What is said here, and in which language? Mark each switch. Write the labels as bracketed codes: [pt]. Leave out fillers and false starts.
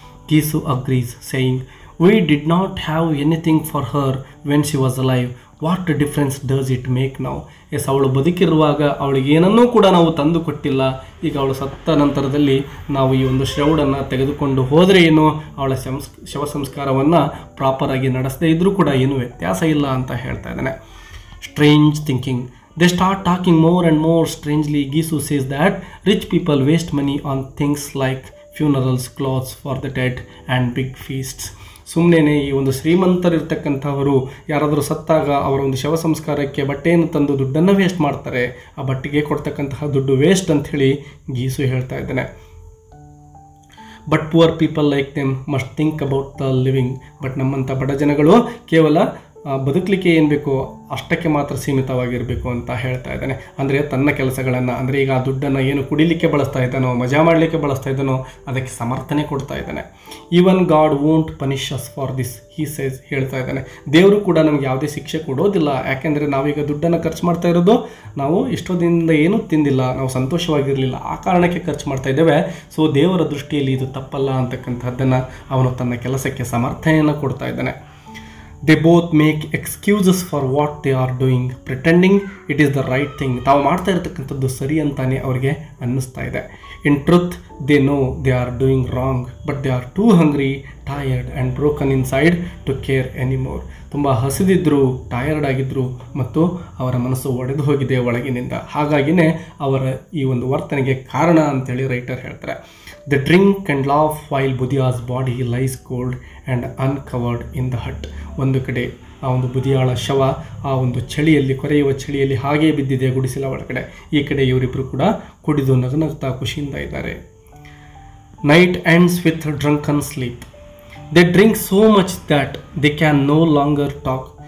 [en] Gisu agrees saying, we did not have anything for her when she was alive, what difference does it make [kn] ನಾವು. ಅವಳು ಬದುಕಿರುವಾಗ ಅವಳಿಗೆ ಏನನ್ನೂ ಕೂಡ ನಾವು ತಂದು ಕೊಟ್ಟಿಲ್ಲ, ಈಗ ಅವಳು ಸತ್ತ ನಂತರದಲ್ಲಿ ನಾವು ಈ ಒಂದು ಶ್ರೌಡನ್ನು ತೆಗೆದುಕೊಂಡು ಹೋದರೆ ಏನು, ಅವಳ ಶವ ಸಂಸ್ಕಾರವನ್ನು ಪ್ರಾಪರಾಗಿ ನಡೆಸದೇ ಇದ್ದರೂ ಕೂಡ ಏನೂ ವ್ಯತ್ಯಾಸ ಇಲ್ಲ ಅಂತ ಹೇಳ್ತಾ ಇದ್ದಾನೆ. [en] Strange thinking, they start talking more and more strangely. Gisu says that rich people waste money on things like funerals, clothes for the dead and big feasts. [kn] ಸುಮ್ಮನೆ ಈ ಒಂದು ಶ್ರೀಮಂತರಿರ್ತಕ್ಕಂಥವರು ಯಾರಾದರೂ ಸತ್ತಾಗ ಅವರ ಒಂದು ಶವ ಸಂಸ್ಕಾರಕ್ಕೆ ಬಟ್ಟೆಯನ್ನು ತಂದು ದುಡ್ಡನ್ನು ವೇಸ್ಟ್ ಮಾಡ್ತಾರೆ. ಆ ಬಟ್ಟೆಗೆ ಕೊಡ್ತಕ್ಕಂತಹ ದುಡ್ಡು ವೇಸ್ಟ್ ಅಂಥೇಳಿ ಗೀಸು ಹೇಳ್ತಾ ಇದ್ದಾನೆ. [en] But poor people like them must think about the living. [kn] But ನಮ್ಮಂಥ ಬಡ ಜನಗಳು ಕೇವಲ ಬದುಕಲಿಕ್ಕೆ ಏನು ಬೇಕೋ ಅಷ್ಟಕ್ಕೆ ಮಾತ್ರ ಸೀಮಿತವಾಗಿರಬೇಕು ಅಂತ ಹೇಳ್ತಾ ಇದ್ದಾನೆ. ಅಂದರೆ ತನ್ನ ಕೆಲಸಗಳನ್ನು, ಅಂದರೆ ಈಗ ಆ ದುಡ್ಡನ್ನು ಏನು ಕುಡಿಲಿಕ್ಕೆ ಬಳಸ್ತಾ ಇದ್ದಾನೋ, ಮಜಾ ಮಾಡಲಿಕ್ಕೆ ಬಳಸ್ತಾ ಇದ್ದಾನೋ ಅದಕ್ಕೆ ಸಮರ್ಥನೆ ಕೊಡ್ತಾ ಇದ್ದಾನೆ. [en] Even God won't punish us for this he says. [kn] ಹೇಳ್ತಾ ಇದ್ದಾನೆ, ದೇವರು ಕೂಡ ನಮ್ಗೆ ಯಾವುದೇ ಶಿಕ್ಷೆ ಕೊಡೋದಿಲ್ಲ. ಯಾಕೆಂದರೆ ನಾವೀಗ ದುಡ್ಡನ್ನು ಖರ್ಚು ಮಾಡ್ತಾ ಇರೋದು ನಾವು ಇಷ್ಟೊಂದಿಂದ ಏನೂ ತಿಂದಿಲ್ಲ, ನಾವು ಸಂತೋಷವಾಗಿರಲಿಲ್ಲ, ಆ ಕಾರಣಕ್ಕೆ ಖರ್ಚು ಮಾಡ್ತಾ ಇದ್ದೇವೆ. ಸೊ ದೇವರ ದೃಷ್ಟಿಯಲ್ಲಿ ಇದು ತಪ್ಪಲ್ಲ ಅಂತಕ್ಕಂಥದ್ದನ್ನು ಅವನು ತನ್ನ ಕೆಲಸಕ್ಕೆ ಸಮರ್ಥನೆಯನ್ನು ಕೊಡ್ತಾ ಇದ್ದಾನೆ. [en] They both make excuses for what they are doing, pretending it is the right thing. [kn] ತಾವು ಮಾಡ್ತಾ ಇರತಕ್ಕಂಥದ್ದು ಸರಿ ಅಂತಾನೆ ಅವರಿಗೆ ಅನ್ನಿಸ್ತಾ ಇದೆ. [en] In truth, they know they are doing wrong, but they are too hungry, tired and broken inside to care anymore. [kn] ತುಂಬ ಹಸಿದಿದ್ರು, tired ಆಗಿದ್ರು ಮತ್ತು ಅವರ ಮನಸ್ಸು ಒಡೆದು ಹೋಗಿದೆ ಒಳಗಿನಿಂದ. ಹಾಗಾಗಿನೇ ಅವರ ಈ ಒಂದು ವರ್ತನೆಗೆ ಕಾರಣ ಅಂತೇಳಿ ರೈಟರ್ ಹೇಳ್ತಾರೆ. [en] They drink and laugh while Budiya's body lies cold and uncovered in the hut. [kn] ಒಂದು ಕಡೆ ಆ ಒಂದು ಬುದಿಯಾಳ ಶವ ಆ ಒಂದು ಚಳಿಯಲ್ಲಿ, ಕೊರೆಯುವ ಚಳಿಯಲ್ಲಿ ಹಾಗೇ ಬಿದ್ದಿದೆ ಗುಡಿಸಲ ಒಳಗಡೆ. ಈ ಕಡೆ ಇವರಿಬ್ಬರು ಕೂಡ ಕುಡಿದು ನಗುನಗ್ತಾ ಖುಷಿಯಿಂದ ಇದ್ದಾರೆ. [en] Night ends with drunken sleep. They drink so much that they can no longer talk.